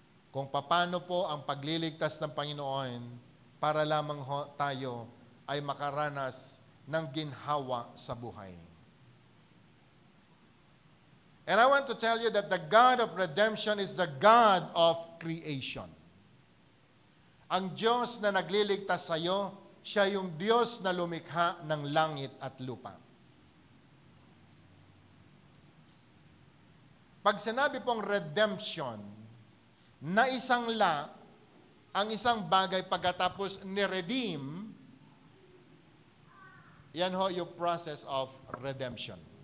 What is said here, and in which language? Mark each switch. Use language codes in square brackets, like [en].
[tl] Kung paano po ang pagliligtas ng Panginoon para lamang tayo ay makaranas ng ginhawa sa buhay. [en] And I want to tell you that the God of redemption is the God of creation. [tl] Ang Diyos na nagliligtas sa iyo, Siya yung Diyos na lumikha ng langit at lupa. Pag sinabi pong redemption, naisangla ang isang bagay pagkatapos ni-redeem, yan ho yung [en] process of redemption.